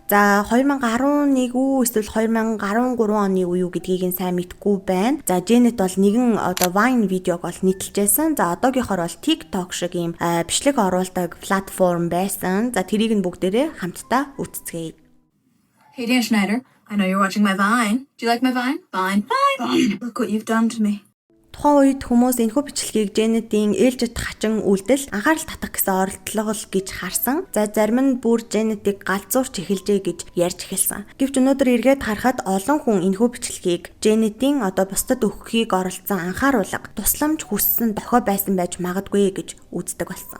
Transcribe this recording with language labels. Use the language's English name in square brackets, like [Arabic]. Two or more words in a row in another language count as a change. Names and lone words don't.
[Mongolian] За 2011 үү эсвэл 2013 оны үе юу гэдгийг нь сайн мэдэхгүй байна. За Janet бол нэгэн одоо Vine видеог бол нийтлжсэн. За одоогийнхоор бол TikTok шиг ийм бичлэг оруулдаг платформ байсан. За тэрийг нь бүгдээрээ хамтдаа үзцгээе. [English] Hey, Dan Schneider. I know you're watching my Vine. Do you like my Vine? Vine. Look what you've done to me. [Mongolian] Тухайн үед хүмүүс энэхүү бичлэгийг Janet-ийн ээлжид хачин үйлдэл анхаарал татах гэсэн оролдлого л гэж харсан. За зарим нь бүр Janet-ийг галзуурч эхэлжээ гэж ярьж эхэлсэн. Гэвч өнөөдөр эргээд харахад олон хүн энэхүү бичлэгийг Janet-ийн бусдад өгөхийг оролцсон анхааруулга, тусламж хүссэн дохио байсан байж магадгүй гэж үздэг болсон.